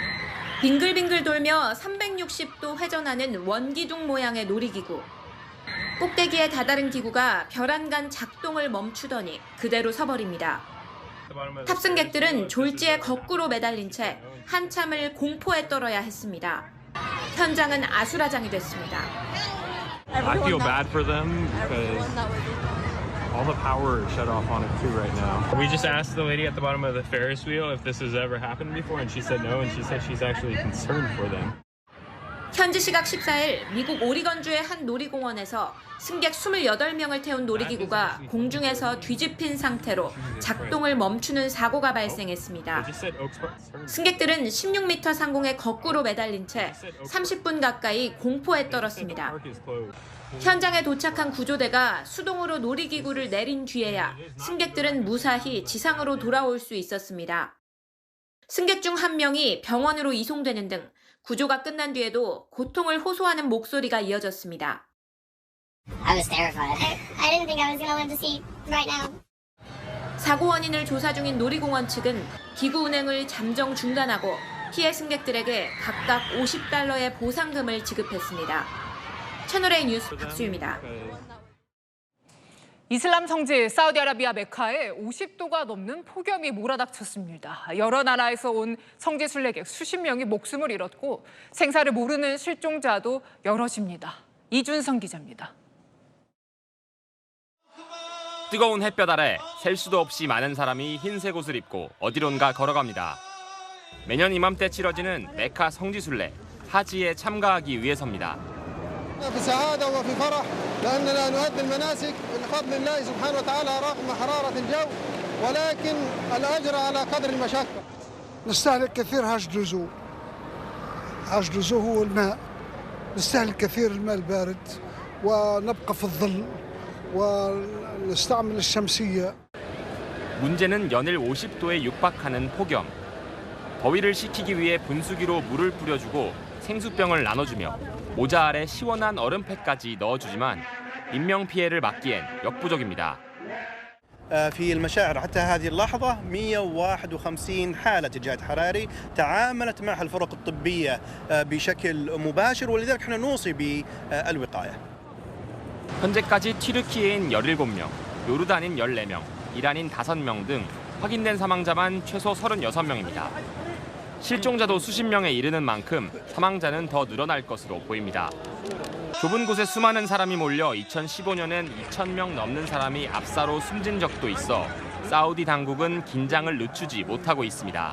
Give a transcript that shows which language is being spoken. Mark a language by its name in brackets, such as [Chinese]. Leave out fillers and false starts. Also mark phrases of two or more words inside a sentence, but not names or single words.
[Korean] 빙글빙글 돌며 360도 회전하는 원기둥 모양의 놀이기구. 꼭대기에 다다른 기구가 벼란간 작동을 멈추더니 그대로 서버립니다. 탑승객들은 졸지에 거꾸로 매달린 채 한참을 공포에 떨어야 했습니다. 현장은 아수라장이 됐습니다. [English] I feel bad for them because all the power is shut off on it too right now. We just asked the lady at the bottom of the Ferris wheel if this has ever happened before, and she said no, and she said she's actually concerned for them. [Korean] 현지 시각 14일 미국 오리건주의 한 놀이공원에서 승객 28명을 태운 놀이기구가 공중에서 뒤집힌 상태로 작동을 멈추는 사고가 발생했습니다. 승객들은 16m 상공에 거꾸로 매달린 채 30분 가까이 공포에 떨었습니다. 현장에 도착한 구조대가 수동으로 놀이기구를 내린 뒤에야 승객들은 무사히 지상으로 돌아올 수 있었습니다. 승객 중 한 명이 병원으로 이송되는 등 구조가 끝난 뒤에도 고통을 호소하는 목소리가 이어졌습니다. [English] I was terrified. I didn't think I was going to live to see right now. [Korean] 사고 원인을 조사 중인 놀이공원 측은 기구 운행을 잠정 중단하고 피해 승객들에게 각각 $50의 보상금을 지급했습니다. 채널A 뉴스 박수유입니다. 이슬람 성지 사우디아라비아 메카에 50도가 넘는 폭염이 몰아닥쳤습니다. 여러 나라에서 온 성지 순례객 수십 명이 목숨을 잃었고 생사를 모르는 실종자도 여럿입니다. 이준성 기자입니다. 뜨거운 햇볕 아래 셀 수도 없이 많은 사람이 흰색 옷을 입고 어디론가 걸어갑니다. 매년 이맘때 치러지는 메카 성지 순례, 하지에 참가하기 위해서입니다. [Arabic] لأننا نؤدي المناسك بفضل الله سبحانه وتعالى رغم حرارة الجو ولكن الأجر على قدر المشقة. نستهلك كثير هاجدوزو هو الماء. نستهلك كثير الماء البارد ونبقى في الظل ونستعمل الشمسية. [Korean] 문제는 연일 50도에 육박하는 폭염. 더위를 식히기 위해 분수기로 물을 뿌려주고 생수병을 나눠주며 모자 아래 시원한 얼음팩까지 넣어주지만 인명피해를 막기엔 역부족입니다. [Arabic] في المشاعر حتى هذه اللحظة 151 حالة إجهاد حراري تعاملت معها الفرق الطبية بشكل مباشر ولذلك احنا نوصي بالوقاية. [Korean] 현재까지 튀르키예인 17명, 요르단인 14명, 이란인 5명 등 확인된 사망자만 최소 36명입니다. 실종자도 수십 명에 이르는 만큼 사망자는 더 늘어날 것으로 보입니다. 좁은 곳에 수많은 사람이 몰려 2015년엔 2,000명 넘는 사람이 압사로 숨진 적도 있어 사우디 당국은 긴장을 늦추지 못하고 있습니다.